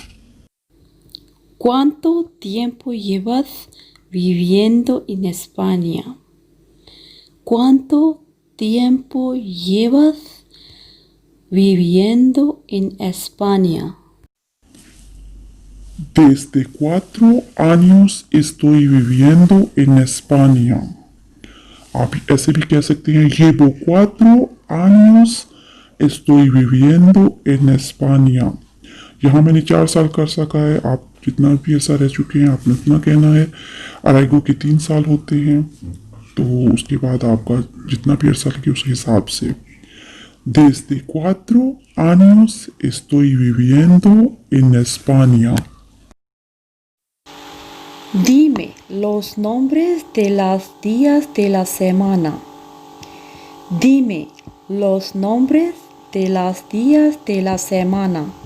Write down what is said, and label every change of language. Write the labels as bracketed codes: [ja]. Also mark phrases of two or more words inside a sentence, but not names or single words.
[es] ¿Cuánto tiempo llevas viviendo en España? ¿Cuánto tiempo llevas viviendo en España? Desde 4 años estoy viviendo en España. [ur] آپ ایسے بھی کہہ سکتے ہیں [es] llevo 4 años estoy viviendo en España. [ur] یہاں میں نے 4 سال کر سکا ہے، آپ جتنا بھی ایسا رہ چکے ہیں آپ نے اتنا کہنا ہے. اریگو کے 3 سال ہوتے ہیں، تو اس کے بعد آپ کا جتنا بھی عرصہ لگے اس حساب سے. [es] Desde 4 años estoy viviendo en España. Dime los nombres de los días de la semana. Dime los nombres de los días de la semana.